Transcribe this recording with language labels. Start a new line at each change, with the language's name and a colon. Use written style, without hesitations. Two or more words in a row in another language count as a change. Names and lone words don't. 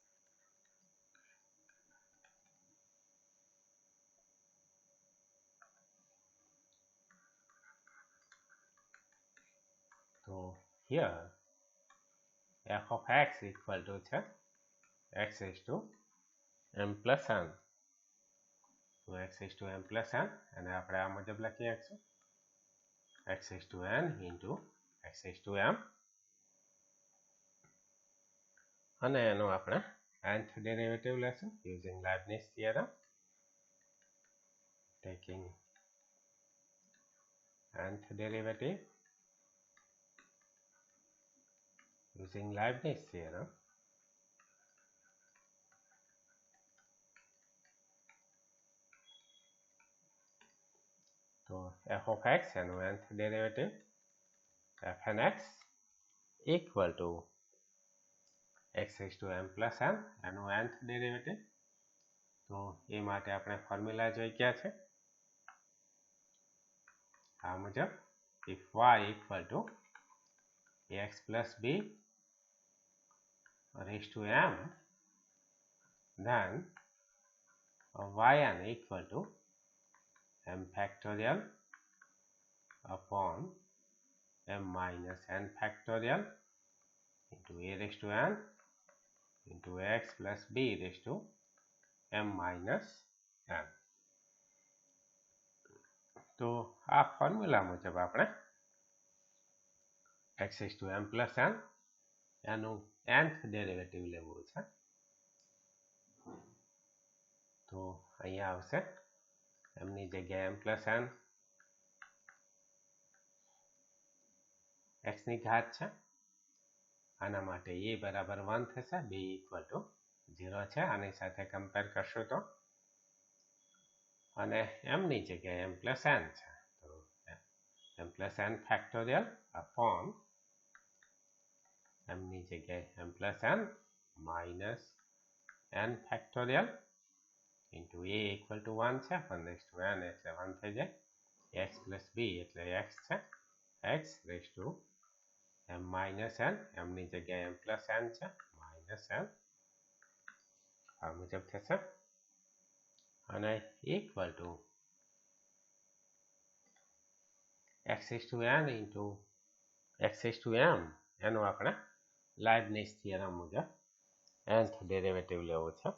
English: So here f of x equal to x raised to m plus n. So x raised to m plus n, and
Gujarati: આપણે આ મુજબ લખી શકશું
English: x raised to n into x raised to m,
Gujarati: અને એનું આપણે
English: nth ડેરિવેટિવ લેશું using Leibniz theorem. Taking nth derivative using Leibniz theorem, so f of x એનું nth derivative fn x equal to x raised to m plus n એનું nth derivative.
Gujarati: તો એ માટે આપણે ફોર્મ્યુલા જોઈ ગયા છે આ મુજબ.
English: if y equal to ax plus b raised to m, then yn equal to m factorial upon m minus n factorial into a raised to n into x plus b raised to m minus n.
Gujarati: તો આ ફોર્મ્યુલા મુજબ આપણે
English: x raised to m plus n
Gujarati: એનું
English: nth derivative
Gujarati: લેવું છે. તો અહીંયા આવશે m ની જગ્યાએ
English: m plus n
Gujarati: x ની ઘાત છે, આના માટે a બરાબર 1 થશે,
English: b equal to 0
Gujarati: છે, આની સાથે કમ્પેર કરશું તો,
English: અને m
Gujarati: ની જગ્યાએ
English: m plus n
Gujarati: છે, તો
English: m plus n factorial upon m
Gujarati: ની જગ્યાએ
English: m plus n minus n factorial into a equal to 1 છે, 1 raised to n
Gujarati: એટલે 1 થઈ જાય,
English: x plus b
Gujarati: એટલે x છે,
English: x raised to m minus n,
Gujarati: mની જગ્યાએ
English: m plus n છે, minus n
Gujarati: આ મુજબ થશે.
English: અને equal to x is to n into x is to m
Gujarati: એનું આપણે લાઇબનિઝ થિયરમ મુજબ
English: nth derivative
Gujarati: લેવું છે.